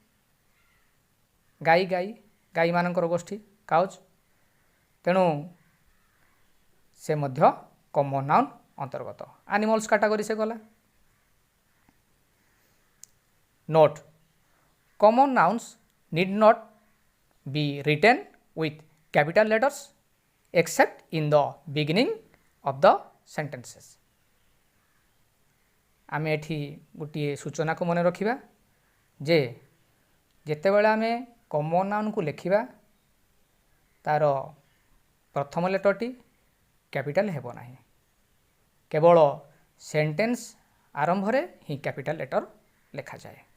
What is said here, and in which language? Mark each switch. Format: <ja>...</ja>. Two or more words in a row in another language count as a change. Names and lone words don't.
<or>ଗାଈମାନଙ୍କର ଗୋଷ୍ଠୀ କାଉଜ୍, ତେଣୁ ସେ ମଧ୍ୟ</or> <en>common noun</en> <or>ଅନ୍ତର୍ଗତ।</or> <en>animals category</en> <or>ସେ ଗଲା।</or> <en>note, common nouns need not be written with capital letters except in the beginning of the sentences.</en> <or>ଆମେ ଏଠି ଗୋଟିଏ ସୂଚନାକୁ ମନେ ରଖିବା ଯେ ଯେତେବେଳେ ଆମେ</or> <en>common nounକୁ</en> <or>ଲେଖିବା ତାର ପ୍ରଥମ ଲେଟରଟି କ୍ୟାପିଟାଲ ହେବ ନାହିଁ, କେବଳ ସେଣ୍ଟେନ୍ସ ଆରମ୍ଭରେ ହିଁ</or> <en>capital letter</en> <or>ଲେଖାଯାଏ।</or>